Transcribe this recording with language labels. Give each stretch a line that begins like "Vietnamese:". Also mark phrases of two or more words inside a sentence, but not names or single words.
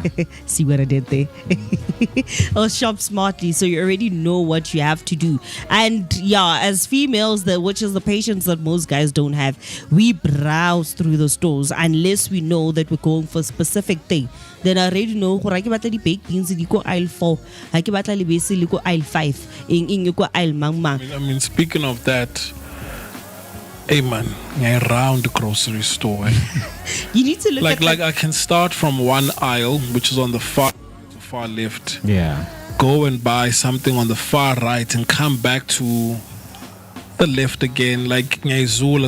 English: See what I did there? Or shop smartly, so you already know what you have to do. And yeah, as females, which is the patience that most guys don't have, we browse through the stores unless we know that we're going for a specific thing. Then I already know
Tswana: gore ke batla di
English: baked beans
Tswana: di ko aisle 4, ha ke batla lebese le ko aisle 5, eng ko aisle mang.
English: I mean, speaking of that, hey man, round grocery store. You need to look like at I can start from one aisle, which is on the far left, Yeah. go and buy something on the far right and come back to the left again, like Nyazula.